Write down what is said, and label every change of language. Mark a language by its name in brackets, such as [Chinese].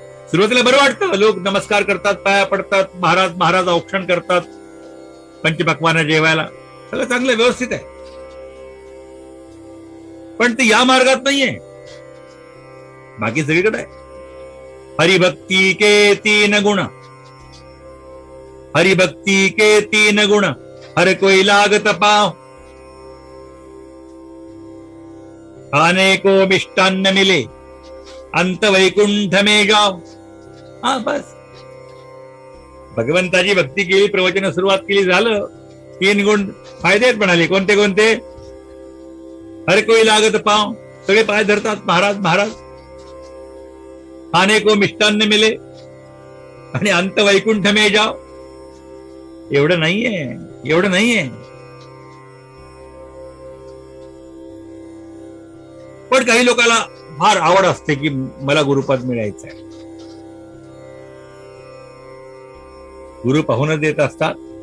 [Marathi] सुरुवातीला बरं वाटतं, लोक नमस्कार करतात, पाया पडतात, महाराज महाराज औक्षण करतात, पंचपक्वानं जेवायला, सगळं चांगलं व्यवस्थित आहे. पण ते या मार्गात नाहीये, बाकी सगळीकडे आहे. [Hindi] हरिभक्ती के 3 गुण, हरिभक्ती के 3 गुण, हर कोई लागत पाव, खाने को मिष्टान्न मिले, अंत वैकुंठ में जाओ. [Marathi] हा बस, भगवंताची भक्ती केली, प्रवचन सुरुवात केली, झालं. 3 गुण फायदे आहेत म्हणाले. कोणते कोणते? [Hindi] हर कोई लागत पाव, [Marathi] सगळे पाय धरतात, महाराज महाराज. [Hindi] खाने को मिष्टान्न मिले आणि अंत वैकुंठ में जाओ. [Marathi] एवढं नाहीये, एवढं नाहीये. पण काही लोकांना फार आवड असते की मला गुरुपद मिळायचं आहे, गुरु पाहून देत असतात.